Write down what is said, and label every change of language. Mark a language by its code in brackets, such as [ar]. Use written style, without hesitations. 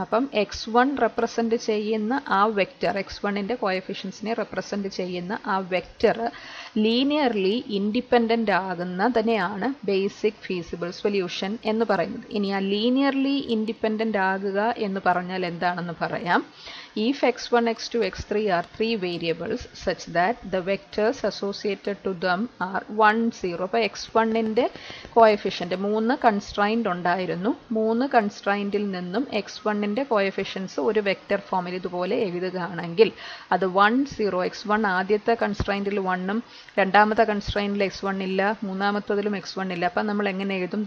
[ml] അപ്പം x1 represent ചെയ്യുന്ന ആ വെക്റ്റർ, x1ൻ്റെ കോഎഫിഷ്യൻസിനെ റെപ്രസെൻറ്റ് ചെയ്യുന്ന ആ vector linearly independent ആകുന്നതിനെയാണ് basic feasible solution എന്ന് പറയുന്നത്. ഇനി ആ ലീനിയർലി ഇൻഡിപെൻഡൻ്റ് ആകുക എന്ന് പറഞ്ഞാൽ എന്താണെന്ന് പറയാം. [en] If x1, x2, x3 are 3 variables such that the vectors associated to them are 1, 0. [ml] അപ്പോൾ x1ൻ്റെ കോഎഫിഷ്യൻ്റ് 3 കൺസ്ട്രൈൻഡ് ഉണ്ടായിരുന്നു. 3 കൺസ്ട്രൈൻഡിൽ നിന്നും x1ൻ്റെ കോഎഫിഷ്യൻസ് ഒരു വെക്റ്റർ ഫോമിൽ ഇതുപോലെ എഴുതുകയാണെങ്കിൽ അത് 1, 0. x1 ആദ്യത്തെ കൺസ്ട്രൈൻഡിൽ 1ഉം രണ്ടാമത്തെ കൺസ്ട്രൈൻഡിൽ x1 ഇല്ല, മൂന്നാമത്തതിലും x1 ഇല്ല. അപ്പം നമ്മൾ എങ്ങനെ എഴുതും?